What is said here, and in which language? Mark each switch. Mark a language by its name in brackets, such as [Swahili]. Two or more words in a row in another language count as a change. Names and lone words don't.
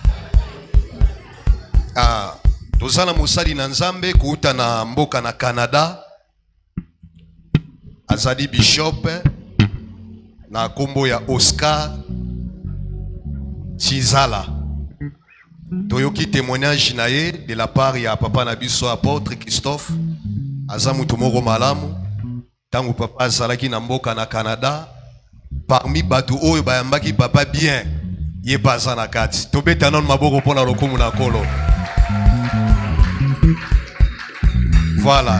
[Lingala] Tozana mosali na nzambe kuuta na mboka na Canada. Azali bishop na kombo ya Oscar Chizala. Toyoki témoignage na ye [French] de la part [Lingala] ya papa na biso apôtre Christophe. Aza mutu moko malamu. Tangu papa azalaki na mboka na Canada. Parmi batu oyo bayambaki papa bien. Ye baza na kati. Tobeta non maboko pona lokumu na kolo. Voilà.